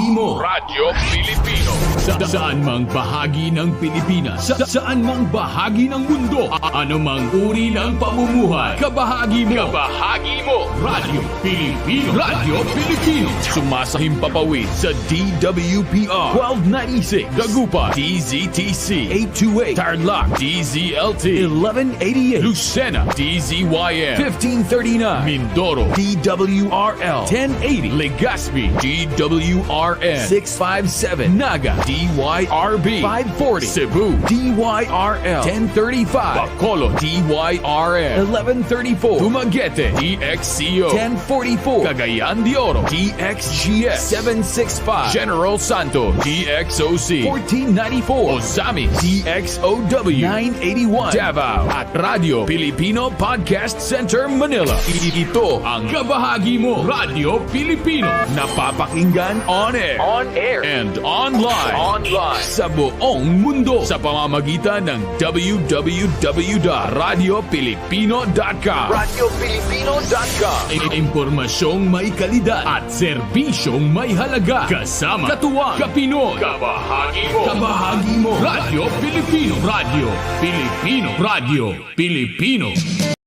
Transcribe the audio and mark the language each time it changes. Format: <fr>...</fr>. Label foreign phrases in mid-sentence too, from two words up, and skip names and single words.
<tl>Pilipino. Radyo Pilipino. Saan mang bahagi ng Pilipinas, saan mang bahagi ng mundo, ano mang uri ng pamumuhay, kabahagi mo. Kabahagi mo. Radyo Pilipino. Radyo Pilipino. Sumasahimpapawid sa DWPR 1296, Dagupan, DZTC 828, Tarlac, DZLT 1188, Lucena, DZYM 1539, Mindoro, DWRL 1080, Legazpi, DWRN 657, Naga, DYRB 540, Cebu, DYRL 1035, Bacolod, DYRN 1134, Dumaguete, DXCO 1044, Cagayan de Oro, DXGS 765, General Santos, DXOC 1494, Ozamis, DXOW 981, Davao, at Radio Pilipino Podcast Center, Manila. Ito ang kabahagi mo, Radio Pilipino, napapakinggan</tl> <en>on air, and online,</en> <tl>sa buong mundo sa pamamagitan ng www.radiopilipino.com. Radiopilipino.com. Impormasyong may kalidad at serbisyong may halaga. Kasama, katuwang, kapinoy, kabahagi mo, Radio Pilipino, Radio Pilipino, Radio Pilipino.</tl>